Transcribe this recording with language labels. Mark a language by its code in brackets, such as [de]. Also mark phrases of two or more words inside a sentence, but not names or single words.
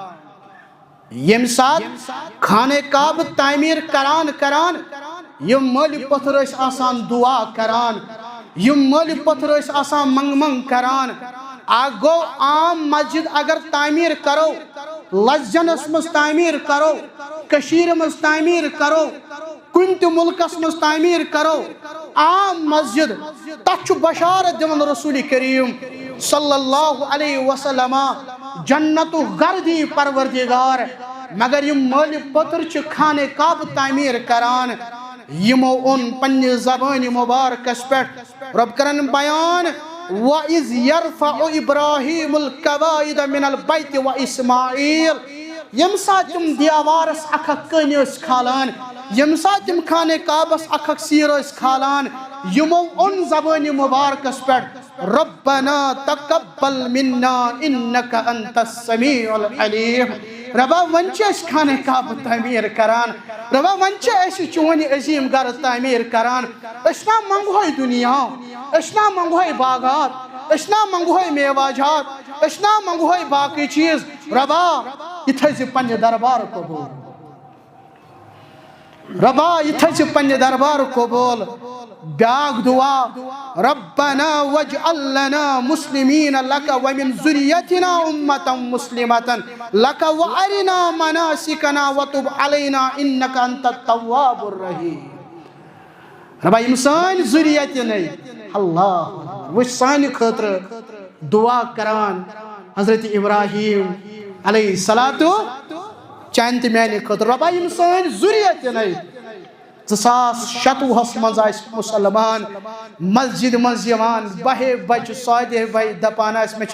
[ks] ییٚمہِ ساتہٕ خانہ کعبہ تعمیٖر کران یِم مٔلۍ پٔتھر ٲسۍ آسان دعا کران یِم مٔلۍ پٔتھر ٲسۍ آسان منٛگ کران اکھ گوٚو عام مسجد اگر تعمیٖر کرو لسجنس منٛز تعمیٖر کرو کٔشیٖرِ منٛز تعمیٖر کرو کُنہِ تہِ مُلکس منٛز تعمیٖر کرو عام مسجد تتھ چھُ بشارت دِوان رسول کریم صلی [ar] اللہ علیہ وسلم [ks] جنتُک گرٕ دی پروردگار مگر یِم مٲلہِ پٔتٕر چھِ خانہ کعبہ تعمیٖر کران یِمو اوٚن پننہِ زبانہِ مُبارکس پٮ۪ٹھ رۄب کرن بیان [ar] وَإِذْ يَرْفَعُ إِبْرَاهِيمُ الْقَوَاعِدَ مِنَ الْبَيْتِ وَإِسْمَاعِيلُ [ks] ییٚمہِ ساتہٕ تِم دیوارس اکھ اکھ کٔنۍ ٲسۍ کھالان ییٚمہِ ساتہٕ تِم خانہ کعبس اکھ اکھ سیٖر ٲسۍ کھالان یِمو اوٚن زبانہِ مُبارکس پٮ۪ٹھ [ar] ربنا تقبل منا انك انت السميع العليم [ks] ربا وۄنۍ چھِ أسۍ خانہ کعبہ تعمیٖر کران ربا وۄنۍ چھِ أسۍ چون عظیٖم گرٕ تعمیٖر کران أسۍ نا منگہوے دُنیا أسۍ نا منگہوے باغات أسۍ نا منگہوے میواجات أسۍ نا منگہوے باقٕے چیٖز ربا یہِ تھٲیزِ پننہِ دربار قبوٗل ربا یہِ تھٲیزِ پننہِ دربار قبوٗل بیاکھ دعا [ar] ربنا واجعل لنا مسلمين لك ومن ذريتنا أمة مسلمة لك وأرنا مناسكنا وتب علينا إنك أنت التواب الرحيم [ks] ربا یِم سٲنۍ ذُریتنٕے اللہ وٕچھ سانہِ خٲطرٕ دعا کران حضرت ابراہیم [ar] علیہ الصلوۃ [ks] چانہِ تہِ میانہِ خٲطرٕ ربا یِم سٲنۍ ذُریتنٕے 2027 منٛز آسہِ مُسلمان مسجد منٛز یِوان بہے بچہِ سادے بھاے دپان آسہِ مےٚ چھِ